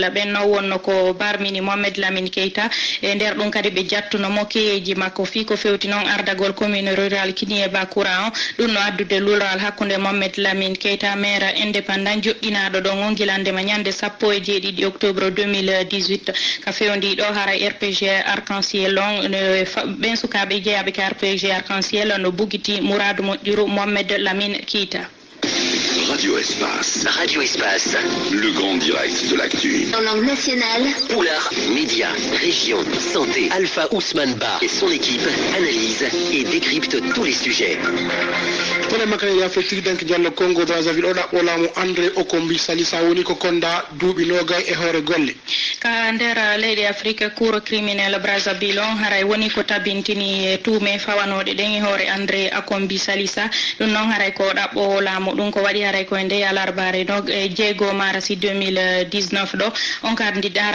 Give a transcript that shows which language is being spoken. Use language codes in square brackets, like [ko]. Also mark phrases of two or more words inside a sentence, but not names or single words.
[ff] ɓen no wonno ko barmini Mohamed Lamine Keita e nder ɗum kadi ɓe jattuno mo keyeji makko fi ko fewti noon ardagol [fr] commune rural [ff] Kinie Bakura on ɗum no addude lural hakkude Mohamed Lamine Keita [fr] maire indépendant [ff] joɗɗinaɗo ɗon on guilandema ñande 17 octobre 2018 ka fewndi ɗo haray RPG Arc-en-Ciel on ɓen sukaɓe jeeyaɓe ka RPG Arc-en-Ciel no bugiti Mouradou Moƴƴuru Mohamed Lamine Keita. [fr] Radio Espace. Radio Espace. Le grand direct de l'actu. En langue nationale. Poulard, médias, région, santé. Alpha Ousmane Ba et son équipe analysent et décryptent tous les sujets. [ff] Tole makane ya fekti dank Diallo Congo Brazzaville oɗa ɓolamu André Okombi Salissa woni ko konda duuɓi nogay e hoore golle ka nder leydi Afrique [fr] cour criminel [ff] Brazzaville on haray woni ko tabintini tuume fawanoɗe ɗen e hoore André Okombi Salissa ɗum noon haray ko ɗaɓɓo laamu ɗum ko waɗi haray koye nde alarbare no e 6 marsi 2019 ɗo on kadi haray